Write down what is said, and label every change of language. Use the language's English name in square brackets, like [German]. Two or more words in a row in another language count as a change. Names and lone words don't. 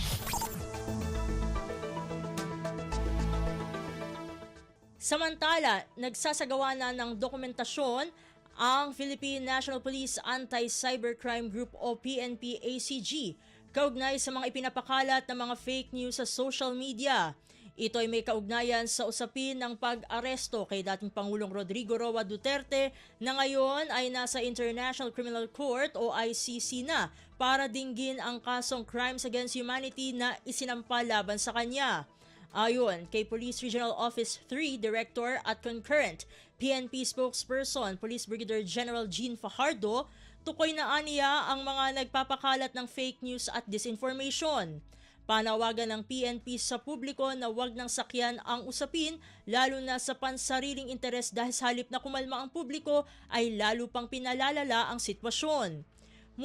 [Filipino] Samantala, nagsasagawa na ng dokumentasyon ang Philippine National Police Anti-Cybercrime Group o PNP-ACG kaugnay sa mga ipinapakalat ng mga [English] fake news [Filipino] sa [English] social media. [Filipino] Ito ay may kaugnayan sa usapin ng pag-aresto kay dating Pangulong Rodrigo Roa Duterte na ngayon ay nasa International Criminal Court o ICC na para dinggin ang kasong Crimes Against Humanity na isinampa laban sa kanya. Ayon kay Police Regional Office 3 Director at Concurrent PNP Spokesperson Police Brigadier General Jean Fajardo, tukoy na aniya ang mga nagpapakalat ng [English] fake news [Filipino] at disinformation. Panawagan ng PNP sa publiko na wag nang sakyan ang usapin lalo na sa pansariling interes dahil sa halip na kumalma ang publiko ay lalo pang pinalalala ang sitwasyon.